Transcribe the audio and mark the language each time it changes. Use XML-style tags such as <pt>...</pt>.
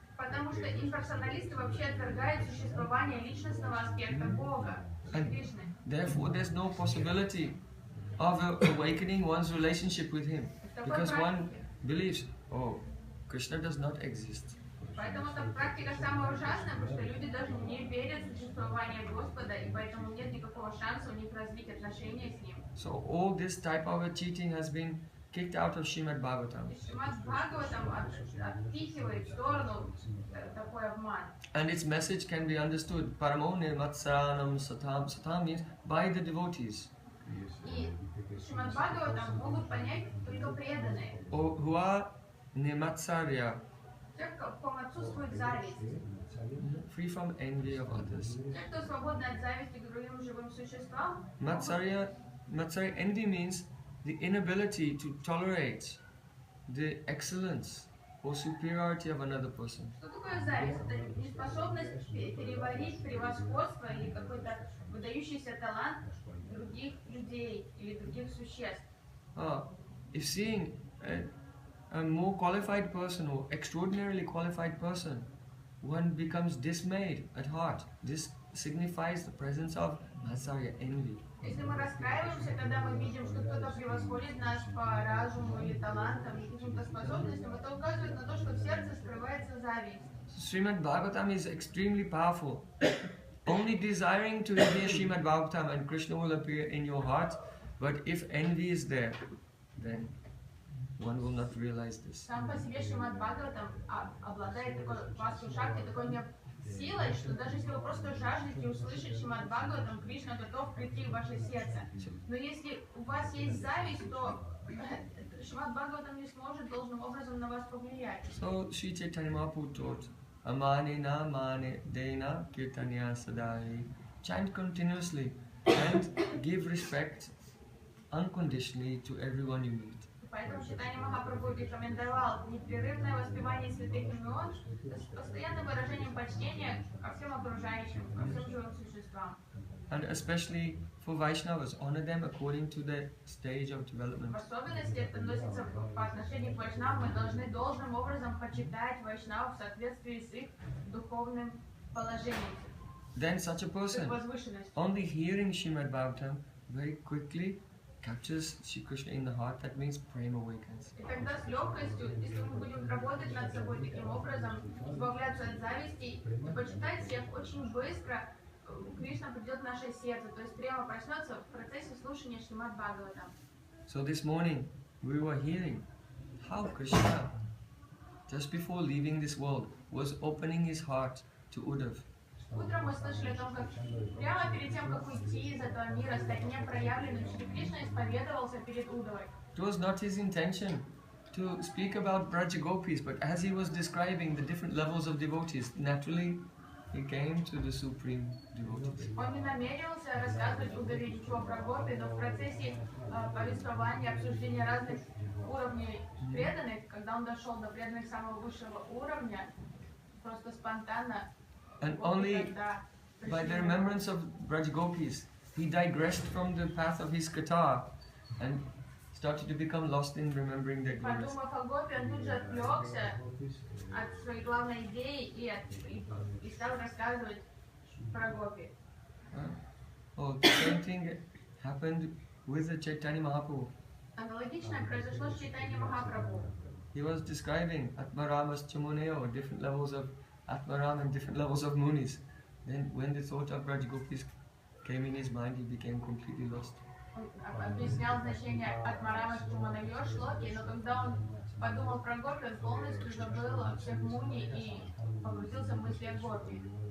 <ru>Потому что имперсоналисты вообще отвергают существование личностного аспекта Бога, Кришны.</ru> <en>Therefore, there's no possibility of awakening one's relationship with him. Because one believes, oh, Krishna does not exist.</en> <ru>Поэтому эта практика самая ужасная, потому что люди даже не верят в существование Господа, и поэтому нет никакого шанса у них развить отношения с Ним.</ru> <en>So all this type of cheating has been kicked out of Shrimad Bhagavatam.</en> <ru>И Шримад Бхагаватам отпихивает в сторону такой обман.</ru> <en>And its message can be understood.</en> <sa>Paramo nirmatsaranam satam.</sa> <en>Satam means by the devotees.</en> <ru>И Шримад Бхагаватам могут понять только преданные.</ru> <en>Who are nirmatsarya,</en> <ru>Те, в ком отсутствует зависть.</ru> <en>free from envy of others.</en> <ru>Те, кто свободны от зависти к другим живым существам.</ru> <en>Matsarya envy means the inability to tolerate the excellence or superiority of another person.</en> <ru>Что такое зависть? Это неспособность переварить превосходство или какой-то выдающийся талант других людей или других существ.</ru> <en>If seeing a more qualified person or extraordinarily qualified person, one becomes dismayed at heart. This signifies the presence of Matsarya, envy.</en> <ru>Если мы расстраиваемся, когда мы видим, что кто-то превосходит нас по разуму или талантам, или каким-то способностям, это указывает на то, что в сердце скрывается зависть.</ru> <en>Srimad Bhagavatam is extremely powerful. Only desiring to hear Srimad Bhagavatam and Krishna will appear in your heart, but if envy is there, then one will not realize this.</en> <ru>Сам по себе Шримад Бхагаватам обладает такой васту шакти, такой силой, что даже если вы просто жаждете услышать Шримад Бхагаватам, Кришна готов прийти в ваше сердце. Но если у вас есть зависть, то Шримад Бхагаватам не сможет должным образом на вас повлиять.</ru> <en>So Sri Chaitanya Mahaprabhu taught,</en> <sa>Amane na mane dena kirtanya sadai.</sa> <en>Chant continuously and give respect unconditionally to everyone you meet.</en> <ru>Поэтому Чайтанья Махапрабху рекомендовал непрерывное воспевание святых имен с постоянным выражением почтения ко всем окружающим, ко всем живым существам.</ru> <en>And especially for Vaishnavas, honor them according to their stage of development.</en> <ru>В особенности это относится по отношению к вайшнавам. Мы должны должным образом почитать вайшнавов в соответствии с их духовным положением.</ru> <en>Then such a person, only hearing Srimad Bhagavatam, very quickly captures Shri Krishna in the heart. That means prema awakens.</en> <ru>И тогда с легкостью, если мы будем работать над собой таким образом, избавляться от зависти и почитать всех, очень быстро Кришна придет в наше сердце, то есть према проснется в процессе слушания Шримад Бхагаватам.</ru> <en>So this morning we were hearing how Krishna, just before leaving this world, was opening his heart to Uddhav.</en> <ru>Утром мы мы слышали о том, как прямо перед тем, как уйти из этого мира, стать непроявленным, Шри Кришна исповедовался перед Удавой.</ru> <en>It was not his intention to speak about Braja Gopis, but as he was describing the different levels of devotees, naturally he came to the supreme devotees.</en> <ru>Он не намерился рассказывать Удаве ничего про гопи, но в процессе повествования, обсуждения разных уровней преданных, когда он дошел до преданных самого высшего уровня, просто спонтанно,</ru> <en>And</en> <ru>вот</ru> <en>only</en> <ru>тогда</ru> <en>by the</en> <ru>пришли</ru> <en>remembrance of Braj Gopis, he digressed from the path of his kata and started to become lost in remembering their glories.</en> <ru>Подумав о гопе, он тут же отвлекся от своей главной идеи и стал рассказывать про гопи.</ru> <en>Oh, the same thing happened with the Chaitanya Mahaprabhu.</en> <ru>Аналогично произошло с Чайтанья Махапрабху.</ru> <en>He was describing Atmaramas Chamuneo, different levels of Atmaram and different levels of Munis. Then when the thought of Braj Gopis came in his mind, he became completely lost.</en> <ru>Он объяснял значение Атмарама Чуманайо шлоки, но когда он подумал про гопи, он полностью забыл о всех муни и погрузился в мысли о гопи.</ru>